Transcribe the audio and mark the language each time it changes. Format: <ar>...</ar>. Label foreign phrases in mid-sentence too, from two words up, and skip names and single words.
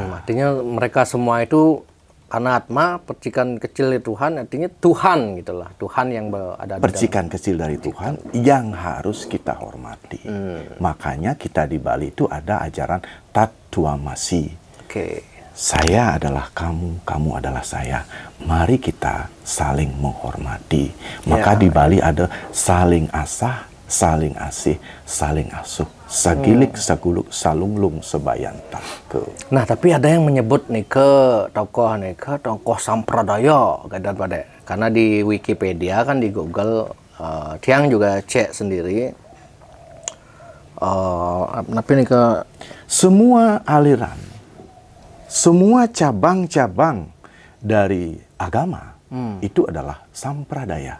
<id>Artinya mereka semua itu karena atma, percikan kecil dari Tuhan, artinya Tuhan gitulah, Tuhan yang ada di percikan kecil dari Tuhan yang harus kita hormati. Makanya kita di Bali itu ada ajaran Tatuamasi. Saya adalah kamu, kamu adalah saya. Mari kita saling menghormati. Maka di Bali ada saling asah, saling asih, saling asuh.</id> <ban>Sagilik, saguluk, salunglung, sebayanta.</ban> <id>Nah, tapi ada yang menyebut nih ke tokoh sampradaya, karena di Wikipedia kan di Google, Tiang juga cek sendiri. Tapi nih ke semua aliran, semua cabang-cabang dari agama itu adalah sampradaya.</id>